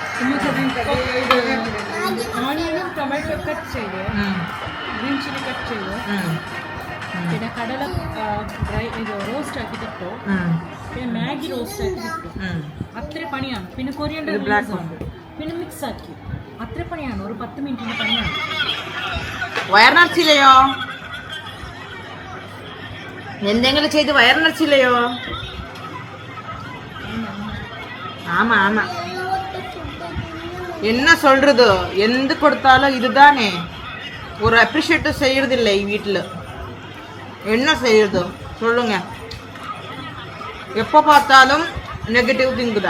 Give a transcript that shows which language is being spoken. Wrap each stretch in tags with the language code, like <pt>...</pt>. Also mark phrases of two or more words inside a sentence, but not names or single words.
<ml>ഓണിയനും</ml> <en>tomato cut</en> <ml>ചെയ്ത്,</ml> <en>green chilli cut</en> <ml>ചെയ്ത്, പിന്നെ കടല ഡ്രൈ ഇത് റോസ്റ്റ് ആക്കിയിട്ടോ, പിന്നെ മാഗി റോസ്റ്റ് ആക്കിയിട്ടോ. അത്ര പണിയാണ്. പിന്നെ കൊറിയൻഡർ പിന്നെ മിക്സ് ആക്കി. അത്ര പണിയാണ്. ഒരു 10 മിനിറ്റിന്റെ പണിയാണ്. വയറിനർച്ചില്ലയോ? എന്തെങ്കിലും ചെയ്ത് വയറിനർച്ചില്ലയോ?</ml> <ta>ஆமா ஆமா என்ன சொல்றது, எந்த கொடுத்தாலும் இதுதானே. ஒரு அப்ரிஷியேட் செய்யறது இல்லை வீட்டில். என்ன செய்யறது சொல்லுங்க? எப்போ பார்த்தாலும்</ta> <en>negative think</en> <ta>தான்.</ta>